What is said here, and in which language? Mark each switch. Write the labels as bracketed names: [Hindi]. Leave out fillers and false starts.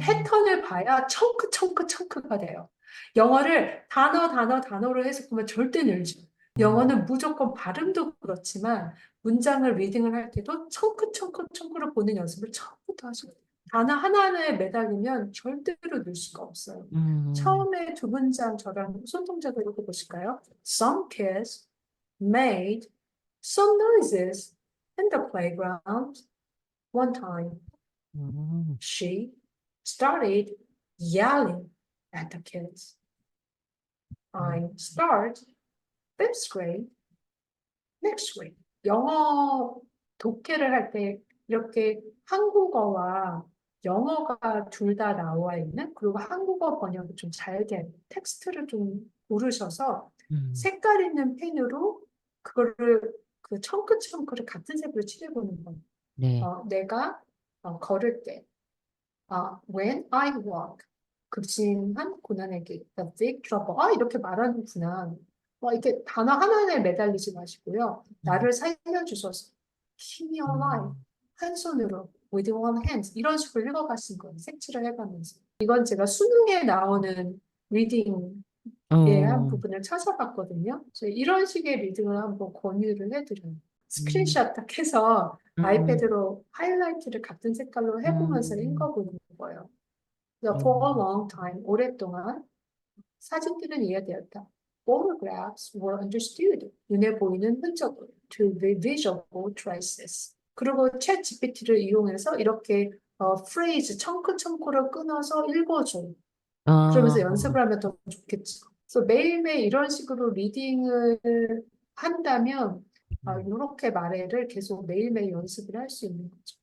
[Korean] 패턴을 봐야 청크가 돼요. 영어를 단어로 해석하면 절대 늘지. 음, 영어는 무조건 발음도 그렇지만 문장을 리딩을 할 때도 청크를 보는 연습을 처음부터 하셔야 돼요. 단어 하나하나에 매달리면 절대로 늘 수가 없어요. 처음에 두 문장 저랑 손동작을 읽어보실까요? [English] Some kids made some noises in the playground one time. She started yelling at the kids. I start fifth grade next week. [Korean] 영어 독해를 할 때 이렇게 한국어와 영어가 둘 다 나와 있는, 그리고 한국어 번역이 좀 잘 된 텍스트를 좀 고르셔서 색깔 있는 펜으로 그거를 그 청크를 같은 색으로 칠해보는 거예요. 네. 내가 걸을 때, [English] when I walk, [Korean] 급심한 고난에게, [English] the big trouble, [Korean] 이렇게 말하는구나. 이렇게 단어 하나에 매달리지 마시고요. 나를 살려주셔서, [English] keep me alive, [Korean] 한 손으로, [English] with one hand, [Korean] 이런 식으로 읽어가신 거예요. 색칠을 해가면서. 이건 제가 수능에 나오는 리딩의 한 부분을 찾아봤거든요. 그래서 이런 식의 리딩을 한번 권유를 해드려요. 스크린샷 딱 해서 아이패드로 하이라이트를 같은 색깔로 해보면서 읽어보는 거예요. 그래서 [English] for a long time, [Korean] 오랫동안 사진들은 이해되었다. [English] Photographs were understood. [Korean] 눈에 보이는 흔적을 [English] to the visual traces. [Korean] 그리고 챗 GPT를 이용해서 이렇게 phrase, 청크를 끊어서 읽어줘. 그러면서 연습을 하면 더 좋겠죠. 그래서 매일매일 이런 식으로 리딩을 한다면 이렇게 말해를 계속 매일매일 연습을 할 수 있는 거죠.